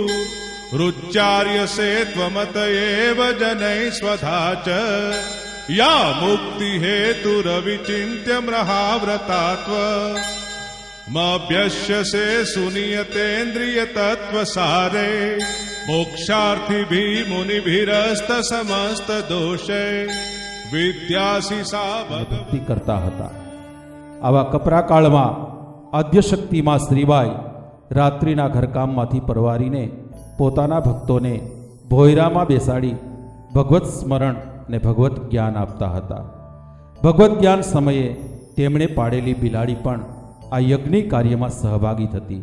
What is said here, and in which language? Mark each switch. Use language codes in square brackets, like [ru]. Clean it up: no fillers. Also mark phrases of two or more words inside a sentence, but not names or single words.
[sa] रुच्चार्यसे त्वमत एव जनैः स्वधा च या मुक्तिहेतुरविचिन्त्य म्रहाव्रतात्व मभ्यस्यसे सुनियतेन्द्रियतत्त्वसारे मोक्षार्थिभिः मुनिभिरस्त समस्त दोषे विद्यासि सा [gu] ભક્તિ કરતા હતા. આવા કપરા કાળમાં આદ્યશક્તિમાં શ્રીબાઈ રાત્રિના ઘરકામમાંથી પરવારીને પોતાના ભક્તોને ભોયરામાં બેસાડી ભગવત સ્મરણ અને ભગવત જ્ઞાન આપતા હતા. ભગવત જ્ઞાન સમયે તેમણે પાડેલી બિલાડી પણ આ યજ્ઞ કાર્યમાં સહભાગી થતી.